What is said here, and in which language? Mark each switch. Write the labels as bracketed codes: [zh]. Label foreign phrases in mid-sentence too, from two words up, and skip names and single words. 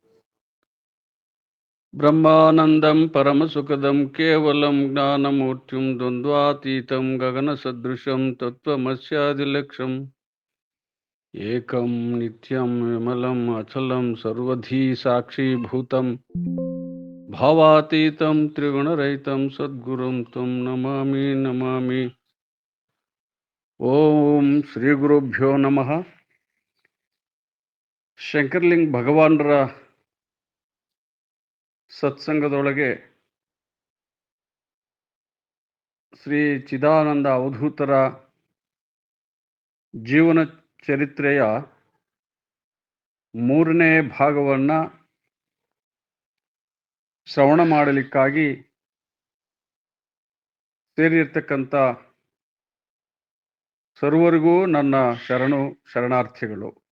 [sa] ಬ್ರಹ್ಮಾನಂದಂ ಪರಮಸುಖದಂ ಕೇವಲಂ ಜ್ಞಾನಮೂರ್ತಿಂ ದ್ವಂದ್ವಾತೀತಂ ಗಗನಸದೃಶಂ ತತ್ವಮಸ್ಯಾದಿಲಕ್ಷ್ಯಂ ಏಕಂ ನಿತ್ಯಂ ವಿಮಲಂ ಅಚಲಂ ಸರ್ವಧೀ ಸಾಕ್ಷೀಭೂತಂ ಭಾವಾತೀತಂ ತ್ರಿಗುಣರಹಿತಂ ಸದ್ಗುರುಂ ತ್ವಂ ನಮಾಮಿ ನಮಾಮಿ. ಓಂ ಶ್ರೀ ಗುರುಭ್ಯೋ ನಮಃ. [kn] ಶಂಕರಲಿಂಗ ಭಗವಾನರ ಸತ್ಸಂಗದೊಳಗೆ ಶ್ರೀ ಚಿದಾನಂದ ಅವಧೂತರ ಜೀವನ ಚರಿತ್ರೆಯ 3ನೇ ಭಾಗವನ್ನು ಶ್ರವಣ ಮಾಡಲಿಕ್ಕಾಗಿ ಸೇರಿರ್ತಕ್ಕಂಥ ಸರ್ವರಿಗೂ ನನ್ನ ಶರಣಾರ್ಥಿಗಳು.